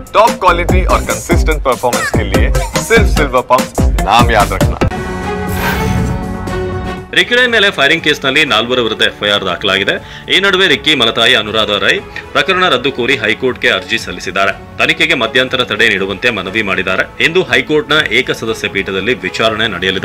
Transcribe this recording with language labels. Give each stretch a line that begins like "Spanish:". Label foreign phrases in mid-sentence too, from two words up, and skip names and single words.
Hindi: टॉप क्वालिटी और कंसिस्टेंट परफॉर्मेंस के लिए सिर्फ सिल्वर पंप नाम याद रखना।
Kannada: ರಿಕ್ಕಿ ರೈ ಮೇಲೆ ಫೈರಿಂಗ್ ಕೇಸ್ನಲ್ಲಿ 4 ವಿರುದ್ಧ ಎಫ್ಐಆರ್ ದಾಖಲಾಗಿದೆ. ಈ ನಡುವೆ ರಿಕ್ಕಿ ಮಲತಾಯಿ ಅನುರಾಧ ರೈ ಪ್ರಕರಣ ರದ್ದು ಕೋರಿ ಹೈಕೋರ್ಟ್ಗೆ ಅರ್ಜಿ ಸಲ್ಲಿಸಿದ್ದಾರೆ. ತನಿಖೆಗೆ ಮಧ್ಯಂತರ ತಡೆ ನೀಡುವಂತೆ ಮನವಿ ಮಾಡಿದ್ದಾರೆ. ಇಂದು ಹೈಕೋರ್ಟ್ನ ಏಕಸದಸ್ಯ ಪೀಠದಲ್ಲಿ ವಿಚಾರಣೆ ನಡೆಯಲಿದೆ.